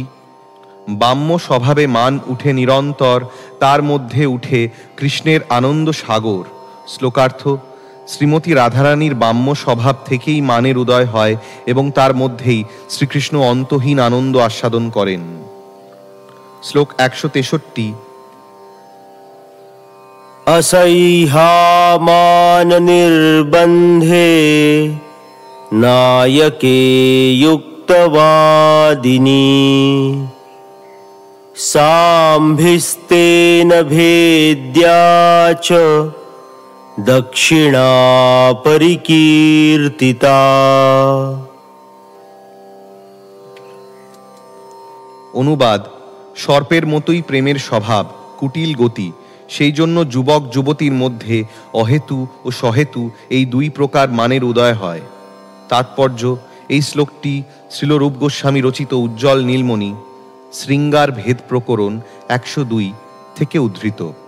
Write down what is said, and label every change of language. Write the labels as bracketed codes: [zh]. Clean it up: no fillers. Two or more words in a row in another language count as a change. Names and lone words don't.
[bn] বাম্য স্বভাবে মান উঠে নিরন্তর, তার মধ্যে উঠে কৃষ্ণের আনন্দ সাগর। শ্লোকার্থ: শ্রীমতী রাধারানীর বাম্য স্বভাব থেকেই মানের উদয় হয় এবং তার মধ্যেই শ্রীকৃষ্ণ অন্তহীন আনন্দ আস্বাদন করেন। শ্লোক 163। [sa] असह्यामान निर्बन्धे नायके युक्तवादिनी, साम्भिस्तेन भेद्या च दक्षिणा परिकीर्तिता। [bn] অনুবাদ: সর্পের মতোই প্রেমের স্বভাব, কুটিল গতি, সেই জন্য যুবক যুবতীর মধ্যে অহেতু ও সহেতু এই দুই প্রকার মানের উদয় হয়। তাৎপর্য: এই শ্লোকটি শ্রীল রূপ গোস্বামী রচিত উজ্জ্বল নীলমণি শৃঙ্গার ভেদ প্রকরণ 102 থেকে উদ্ধৃত।